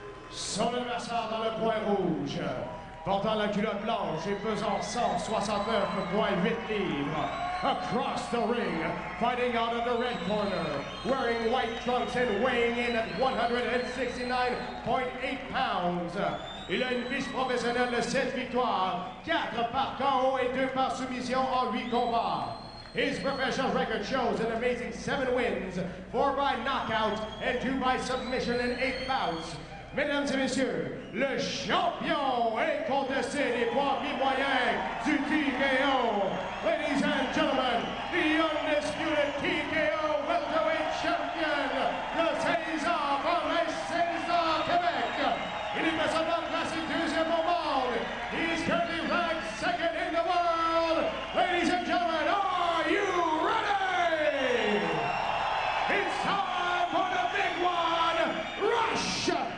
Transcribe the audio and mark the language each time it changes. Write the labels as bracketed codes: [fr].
[fr] Son adversaire dans le coin rouge, portant la culotte blanche et pesant 169,8 livres. [en] Across the ring, fighting out of the red corner, wearing white trunks and weighing in at 169.8 pounds. [fr] Il a une fiche professionnelle de 7 victoires, 4 par KO et 2 par soumission en 8 combats. [en] His professional record shows an amazing 7 wins, 4 by knockout and 2 by submission in 8 bouts. [fr] Mesdames et messieurs, le champion incontesté des poids mi-moyens du TKO. [en] Ladies and gentlemen, the undisputed TKO welterweight champion de César par les César Québec. [fr] Il est présentement classé 2e au monde. [en] He is currently ranked 2nd in the world. Ladies and gentlemen, are you ready? It's time for the big one, Rush!